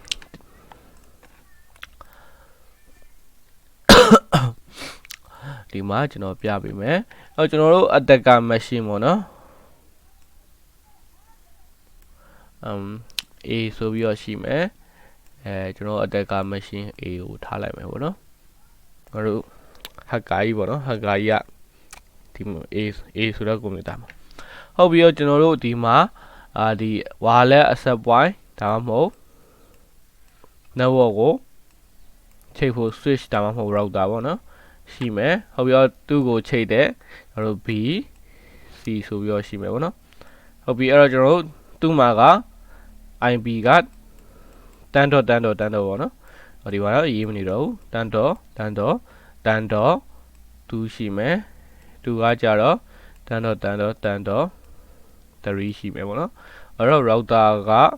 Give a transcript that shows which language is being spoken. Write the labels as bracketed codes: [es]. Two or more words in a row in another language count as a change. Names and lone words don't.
[my] ဒီမှာကျွန်တော်ပြပေးမယ်အဲ့ကျွန်တော်တို့ [en] attacker machine [my] ပေါ့နော်A ဆိုပြီးတော့ရှိမယ်ကျွန်တော် [en] attacker machine [my] A ကိုထားလိုက်မယ်ပေါ့နော်ကျွန်တော် တို့ hacker ကြီးပေါ့နော် hacker ကြီးကဒီ A ဆိုတဲ့ကွန်ပျူတာမှာဟုတ်ပြီးတော့ကျွန်တော်တို့ဒီမှာဒီ [en] wireless access point [my] ဒါမှမဟုတ် network ကိုချိန်ဖို့ switch ဒါမှမဟုတ် router ပေါ့နော်ရှိမယ်ဟုတ်ပြီးတော့ သူ့ကိုချိန်တဲ့ကျွန်တော်တို့ B C ဆိုပြီးတော့ရှိမယ်ပေါ့နော်ဟုတ်ပြီးအဲ့တော့ကျွန်တော်တို့သူ့မှာက IP ကတန်းတော့ပေါ့နော်ဒီမှာတော့ရေးမနေတော့ဘူးတန်းတော့2ရှိမယ်2ကကြတော့တန်းတော့3ရှိမယ်ပေါ့နော်အဲ့တော့ router က